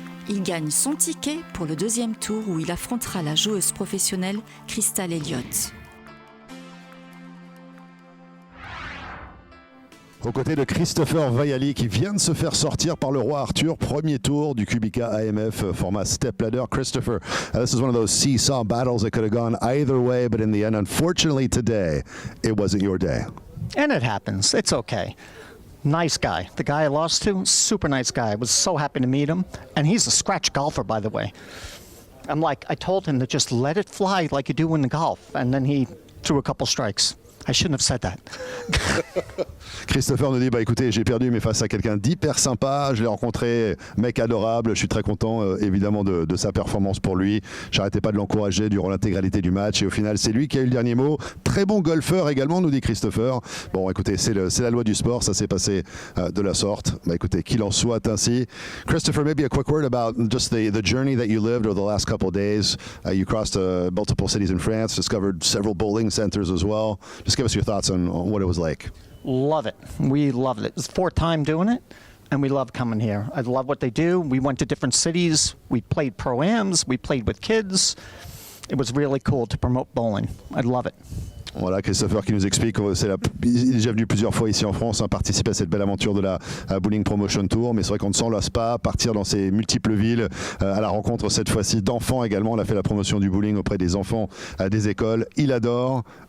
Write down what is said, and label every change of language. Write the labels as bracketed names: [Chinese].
[French] Il gagne son ticket pour le deuxième tour où il affrontera la joueuse professionnelle Crystal Elliott. Aux côtés de Christopher Vaiali qui vient de se faire sortir par le roi Arthur, premier tour du Kubica AMF format Step Ladder. [English] Christopher, this is one of those seesaw battles that could have gone either way, but in the end, unfortunately today, it wasn't your day. And it happens. It's okay. Nice guy. The guy I lost to, super nice guy. I was so happy to meet him. And he's a scratch golfer, by the way. I told him to just let it fly like you do in the golf. And then he threw a couple strikes. I shouldn't have said that. [French] Christopher nous dit, bah écoutez, j'ai perdu mais face à quelqu'un d'hyper sympa, je l'ai rencontré, mec adorable, je suis très content évidemment de sa performance pour lui. J'arrêtais pas de l'encourager durant l'intégralité du match et au final c'est lui qui a eu le dernier mot. Très bon golfeur également, nous dit Christopher. Bon écoutez, c'est la loi du sport, ça s'est passé de la sorte. Bah écoutez, qu'il en soit ainsi. [English] Christopher, maybe a quick word about just the journey that you lived over the last couple of days. You crossed multiple cities in France, discovered several bowling centers as well. Just give us your thoughts on what it was like. Love it. We loved it. It's 4th time doing it, and we love coming here. I love what they do. We went to different cities. We played pro-ams. We played with kids. It was really cool to promote bowling. I love it. [French] Voilà, Christopher qui nous explique qu'il est déjà venu plusieurs fois ici en France, participer à cette belle aventure de la Bowling Promotion Tour, mais c'est vrai qu'on ne s'en lasse pas, partir dans ces multiples villes à la rencontre cette fois-ci d'enfants également. On a fait la promotion du bowling auprès des enfants des écoles. Il adore.